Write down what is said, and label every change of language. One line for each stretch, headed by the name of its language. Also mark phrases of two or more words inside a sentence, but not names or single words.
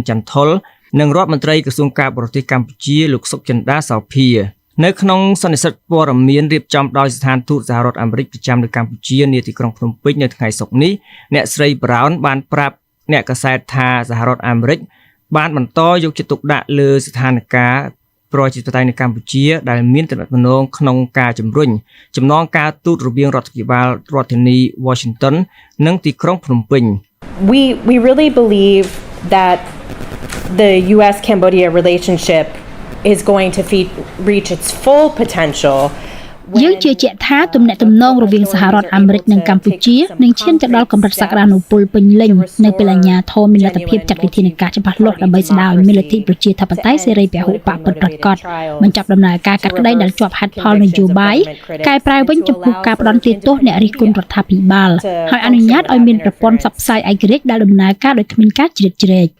Khmer: ចន្ទថុលនិងរដ្ឋមន្ត្រីក្រសួងការបរទេសកម្ពុជាលោកសុកចិន្តាសោភានៅក្នុងសន្និសីទព័ត៌មានរៀបចំដោយស្ថានទូតសហរដ្ឋអាមេរិកប្រចាំនៅកម្ពុជានាទីក្រុងភ្នំពេញនៅថ្ងៃសុក្រនេះអ្នកស្រី Brown បានប្រាប់អ្នកកាសែតថាសហរដ្ឋអាមេរិកបានបន្តយកចិត្តទុកដាក់លើស្ថានភាពប្រជាធិបតេយ្យនៅកម្ពុជាដែលមានទំនាក់ទំនងក្នុងការជំរុញចំណងការទូតរវាងរដ្ឋាភិបាលរដ្ឋធានី Washington និងទីក្រុងភ្នំពេញ
English: We really believe that the US Cambodia relationship is going to reach its full potential
Khmer: យើងជឿជាក់ថាទំនាក់ទំនងរវាងសហរដ្ឋអាមេរិកនិងកម្ពុជានឹងឈានទៅដល់កម្រិតសក្តានុពលពេញលេញនៅពេលអាជ្ញាធរមានលទ្ធភាពចាត់វិធានការច្បាស់លាស់ដើម្បីស្ដារឲ្យមានលទ្ធិប្រជាធិបតេយ្យសេរីពហុបកពិតប្រាកដបញ្ចប់ដំណើរការកាត់ក្តីដែលជាប់ហេតុផលនយោបាយកែប្រែវិញចំពោះការផ្ដន់ទោសអ្នករិះគន់រដ្ឋាភិបាលហើយអនុញ្ញាតឲ្យមានប្រព័ន្ធផ្សព្វផ្សាយឯករាជ្យដែលដំណើរការដោយគ្មានការជ្រៀតជ្រែក